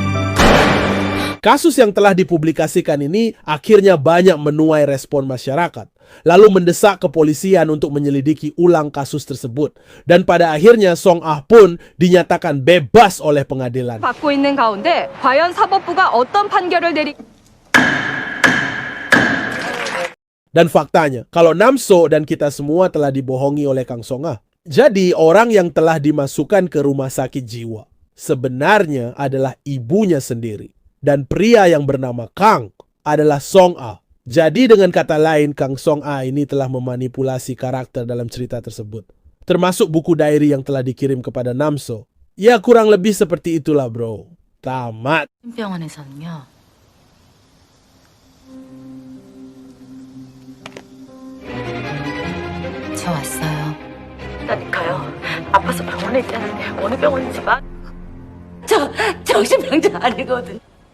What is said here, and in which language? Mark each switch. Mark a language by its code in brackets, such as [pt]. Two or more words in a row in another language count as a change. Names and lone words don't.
[id] Kasus yang telah dipublikasikan ini akhirnya banyak menuai respon masyarakat. lalu mendesak kepolisian untuk menyelidiki ulang kasus tersebut. Dan pada akhirnya Song Ah pun dinyatakan bebas oleh pengadilan. [ko] 받고 있는 가운데 과연 사법부가 어떤 판결을 내리 [id] Dan faktanya, kalau Namso dan kita semua telah dibohongi oleh Kang Song Ah. Jadi orang yang telah dimasukkan ke rumah sakit jiwa sebenarnya adalah ibunya sendiri. Dan pria yang bernama Kang adalah Song Ah. Jadi dengan kata lain, Kang Song Ah ini telah memanipulasi karakter dalam cerita tersebut. Termasuk buku diary yang telah dikirim kepada Namso. Ya kurang lebih seperti itulah bro. Tamat. [ko] 병원에서는요. 저 왔어요. 그러니까요. 아파서 병원에 있다는데 어느 병원인지 저 정신병자 아니거든.